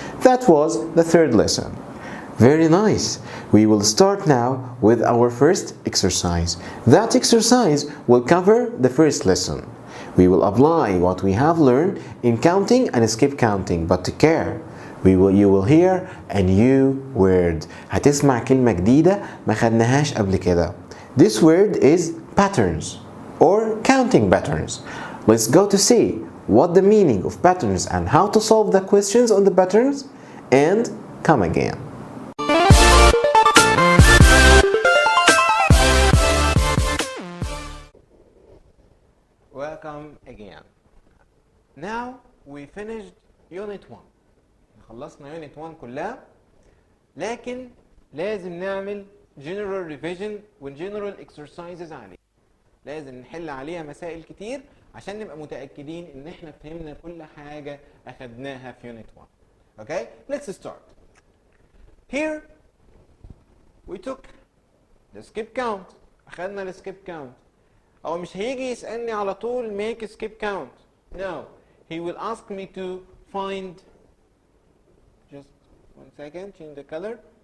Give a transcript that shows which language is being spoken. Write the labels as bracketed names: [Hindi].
[English] That was the 3rd lesson. Very nice. We will start now with our first exercise. That exercise will cover the first lesson. We will apply what we have learned in counting and skip counting, but take care. you will hear a new word. [Arabic] هتسمع كلمة جديدة ما خدناهاش قبل كده. [English] This word is patterns or counting patterns. Let's go to see what the meaning of patterns and how to solve the questions on the patterns and come again. Welcome again. Now we finished unit 1. [Arabic] خلصنا unit 1 كلها، لكن لازم نعمل general revision و general exercises عليه. لازم نحل عليها مسائل كتير عشان نبقى متأكدين ان احنا فهمنا كل حاجة اخدناها في unit 1. [English] Okay, let's start. Here we took the skip count. [Arabic] اخدنا ال skip count. هو مش هيجي يسألني على طول [English] make a skip count. No, he will ask me to find, just 1 second, change the color.